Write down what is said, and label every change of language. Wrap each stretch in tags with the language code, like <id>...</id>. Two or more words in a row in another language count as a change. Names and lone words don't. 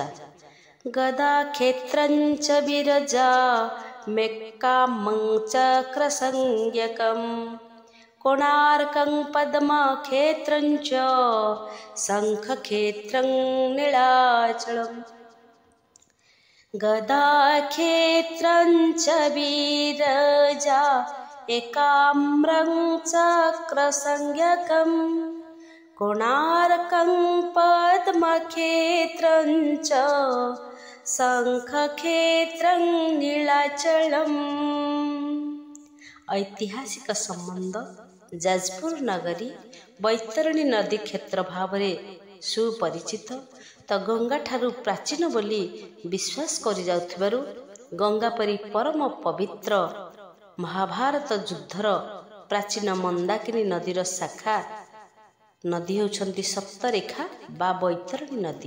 <sa>ଗଦା କ୍ଷେତ୍ରଞ୍ଚ ବିରଜା ମେକ୍କାମଂ ଚକ୍ର ସଂଜ୍ଞକମ୍ କୋଣାର୍କଂ ପଦ୍ମକ୍ଷେତ୍ରଞ୍ଚ ଶଙ୍ଖକ୍ଷେତ୍ରଂ ନୀଳାଚଳମ୍। गदाक्षेत्रञ्च विरजा एकाम्रं चक्रसंज्ञकं कोणार्कं पद्मक्षेत्रञ्च शंखक्षेत्रं नीलाचलम्।</sa> <or>ଐତିହାସିକ ସମ୍ବନ୍ଧ ଯାଜପୁର ନଗରୀ ବୈତରଣୀ ନଦୀ କ୍ଷେତ୍ର ଭାବରେ ସୁପରିଚିତ। ତ ଗଙ୍ଗାଠାରୁ ପ୍ରାଚୀନ ବୋଲି ବିଶ୍ୱାସ କରିଯାଉଥିବାରୁ ଗଙ୍ଗା ପରି ପରମ ପବିତ୍ର ମହାଭାରତ ଯୁଦ୍ଧର ପ୍ରାଚୀନ ମନ୍ଦାକିନୀ ନଦୀର ଶାଖା ନଦୀ ହେଉଛନ୍ତି ସପ୍ତରେଖା ବା ବୈତରଣୀ ନଦୀ।</or>